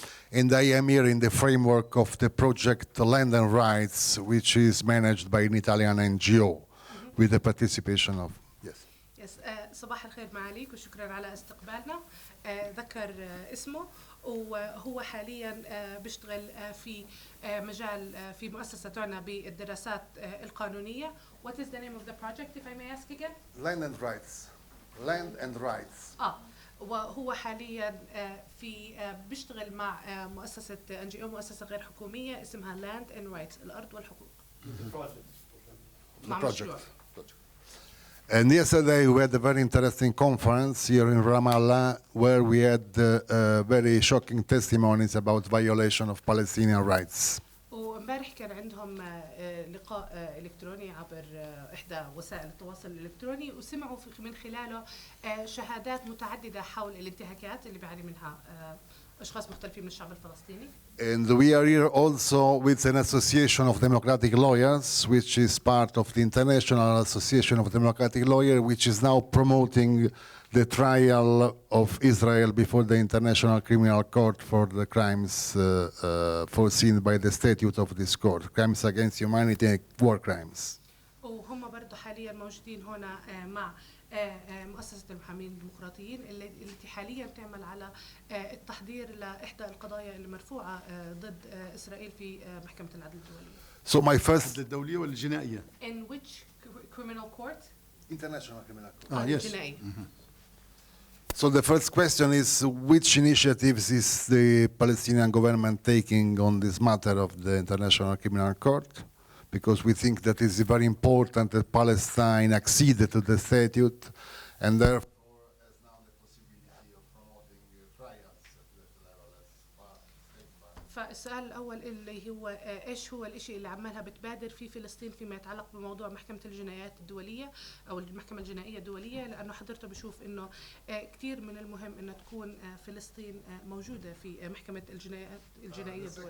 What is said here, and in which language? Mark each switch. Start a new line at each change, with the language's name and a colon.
English: And I am here in the framework of the project Land and Rights, which is managed by an Italian NGO with the participation of, yes.
Arabic: Yes, صباح الخير معاليك وشكرا على استقبالنا. ذكر اسمه وهو حاليا بيشتغل في مجال في مؤسسة تعنى بالدراسات القانونية.
English: What is the name of the project, if I may ask again? Land and Rights. Land and Rights.
Arabic: وهو حاليا في بيشتغل مع مؤسسة NGO، مؤسسة غير حكومية اسمها Land and Rights، الأرض والحقوق.
English: The project. And yesterday we had a very interesting conference here in Ramallah where we had very shocking testimonies about violation of Palestinian rights.
Arabic: وامبارح كان عندهم لقاء إلكتروني عبر إحدى وسائل التواصل الإلكتروني، وسمعوا من خلاله شهادات متعددة حول الانتهاكات اللي بيعاني منها أشخاص مختلفين من الشعب الفلسطيني.
English: And we are here also with an association of democratic lawyers, which is part of the International Association of Democratic Lawyers, which is now promoting the trial of Israel before the International Criminal Court for the crimes foreseen by the statute of this court, crimes against humanity and war crimes.
Arabic: وهم برضه حاليا موجودين هنا مع مؤسسة المحامين الديمقراطيين التي حاليا تعمل على التحضير لإحدى القضايا المرفوعة ضد إسرائيل في محكمة العدل الدولية.
English: So my first
Arabic: الدولية والجنائية.
English: In which criminal court? International Criminal Court. Yes.
Arabic: الجنائي.
English: So the first question is, which initiatives is the Palestinian government taking on this matter of the International Criminal Court? Because we think that it's very important that Palestine acceded to the statute and therefore has now the possibility of promoting trials at that level as state bar.
Arabic: فالسؤال الأول اللي هو إيش هو الإشي اللي عمالها بتبادر في فلسطين فيما يتعلق بموضوع محكمة الجنايات الدولية أو المحكمة الجنائية الدولية، لأنه حضرته بشوف إنه كتير من المهم إنه تكون فلسطين موجودة في محكمة الجنايات الجنائية الدولية.